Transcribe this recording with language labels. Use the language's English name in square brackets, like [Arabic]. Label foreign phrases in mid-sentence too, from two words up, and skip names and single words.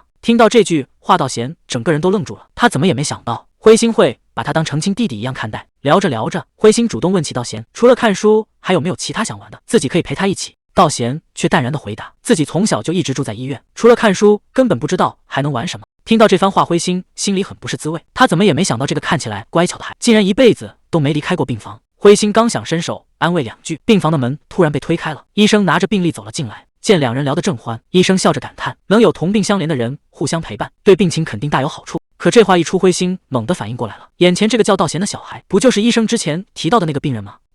[Chinese] 聽到這句話，道賢整個人都愣住了。他怎麼也沒想到灰星會把他當成親弟弟一樣看待。聊着聊着，灰星主動問起道賢，除了看書，還有沒有其他想玩的，自己可以陪他一起。道賢卻淡然地回答，自己從小就一直住在醫院，除了看書，根本不知道還能玩什麼。聽到這番話，灰星心裡很不是滋味。他怎麼也沒想到，這個看起來乖巧的孩子，竟然一輩子都沒離開過病房。灰星剛想伸手安慰兩句，病房的門突然被推開了，醫生拿着病歷走了進來。見兩人聊得正歡，醫生笑着感嘆，能有同病相憐的人互相陪伴，對病情肯定大有好處。可這話一出，灰星猛地反應過來了，眼前這個叫道賢的小孩，不就是醫生之前提到的那個病人嗎？